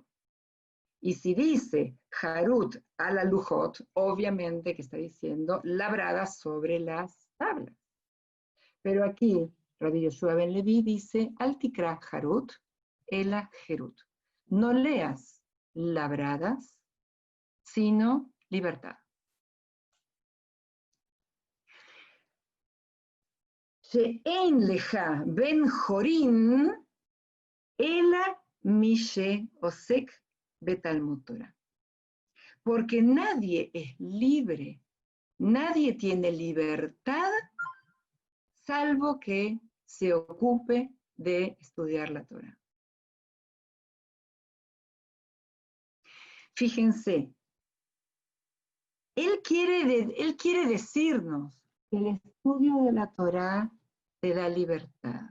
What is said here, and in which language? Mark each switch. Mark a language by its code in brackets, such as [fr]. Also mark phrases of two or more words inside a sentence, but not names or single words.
[es] Y si dice Harut a la Lujot, obviamente que está diciendo labradas sobre las tablas. Pero aquí Rabbi Yoshua ben Levi dice [he] אל תקרא חרות אלא חרות. [es] No leas labradas, sino libertad. [he] שאין לך בן חורין אלא מי שעוסק בתלמוד תורה. [es] Porque nadie es libre, nadie tiene libertad, salvo que se ocupe de estudiar la Torah. Fíjense, él quiere decirnos que el estudio de la Torah te da libertad.